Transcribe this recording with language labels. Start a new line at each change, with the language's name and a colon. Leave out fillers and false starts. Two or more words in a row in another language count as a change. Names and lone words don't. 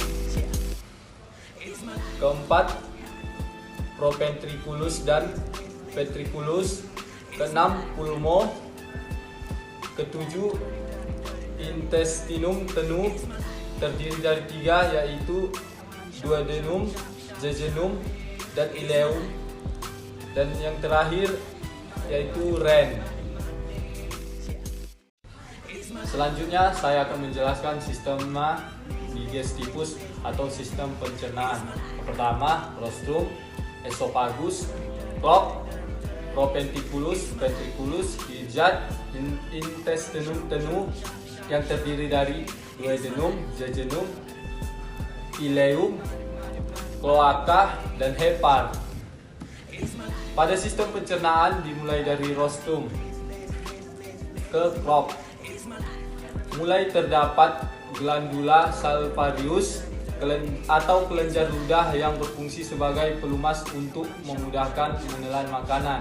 Indonesian: keempat proventriculus dan ventriculus, keenam pulmo, ketujuh
Latin: intestinum tenu,
Indonesian: terdiri dari 3, yaitu duodenum, jejunum, dan ileum, dan yang terakhir yaitu ren. Selanjutnya saya akan menjelaskan
Latin: sistema digestivus
Indonesian: atau sistem pencernaan. Pertama rostrum, esophagus, cloac, proventriculus, ventriculus, ijat,
Latin: intestinum tenu
Indonesian: yang terdiri dari duodenum, jejunum, ileum, cloaca, dan hepar. Pada sistem pencernaan dimulai dari rostrum ke cloac. Mulai terdapat
Latin: glandula salvarius,
Indonesian: atau kelenjar ludah yang berfungsi sebagai pelumas untuk memudahkan menelan makanan.